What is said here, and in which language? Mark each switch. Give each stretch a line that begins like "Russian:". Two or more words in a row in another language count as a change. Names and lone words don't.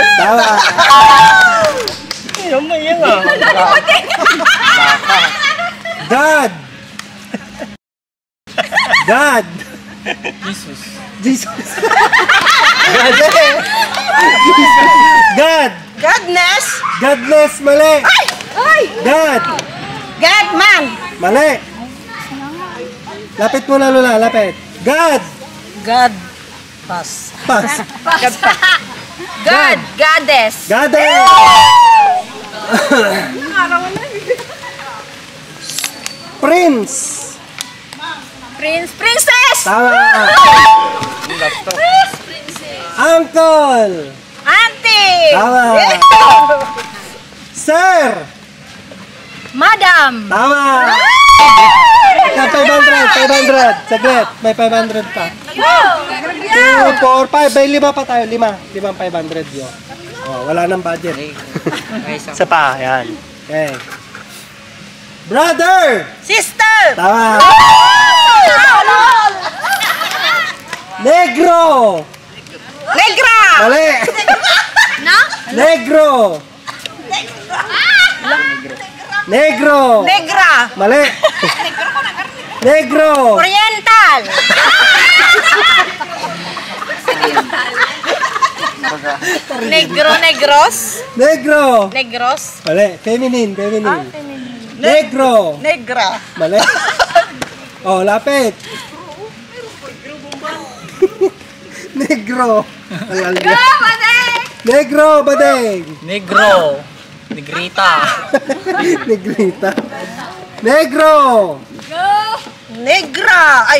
Filipino: Tama. God. God. Jesus. God. Godness. Godless, mali. Ay! God. Godman. Mali. Lapit mo na, Lula. Lapit. God. God. Pass. Pass. God. Goddess. Goddess. Prince. Princess. Tama. Uncle. Auntie. Tama. Sir. Madam. Tama. 500. Saglit. May 500 pa. 2, 4, 5. May 5 pa tayo. 5. 500 yun. Oh, wala nang budget. Isa pa, yan. Okay. Brother. Sister. Tama. Negro. Negra. Mali. No? Negro. Negro. Negra. Mali. Negro. Oriental. Negro. Negros. Negro. Negros. Mali. Feminine. Negro. Negra. Mali. Oh, lapit. Negro. Negro, badeng. Negro. Negrita. Negrita. Negro. Negra. Ay!